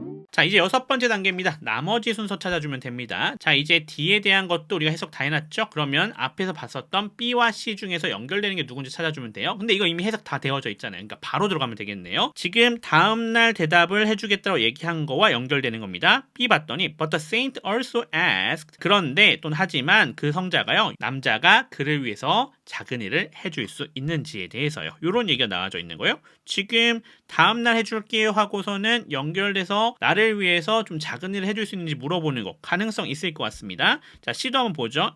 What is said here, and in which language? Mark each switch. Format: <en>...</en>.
<ko>자, 이제 여섯 번째 단계입니다. 나머지 순서 찾아주면 됩니다. 자, 이제 D에 대한 것도 우리가 해석 다 해놨죠? 그러면 앞에서 봤었던 B와 C 중에서 연결되는 게 누군지 찾아주면 돼요. 근데 이거 이미 해석 다 되어져 있잖아요. 그러니까 바로 들어가면 되겠네요. 지금 다음날 대답을 해주겠다고 얘기한 거와 연결되는 겁니다. B 봤더니</ko> <en>But the saint also asked.</en> <ko>그런데 또는 하지만 그 성자가요, 남자가 그를 위해서 작은 일을 해줄 수 있는지에 대해서요. 이런 얘기가 나와져 있는 거예요. 지금 다음날 해줄게요 하고서는 연결돼서 나를 위해서 좀 작은 일을 해줄 수 있는지 물어보는 거 가능성 있을 것 같습니다. 자, C도 한번 보죠.</ko>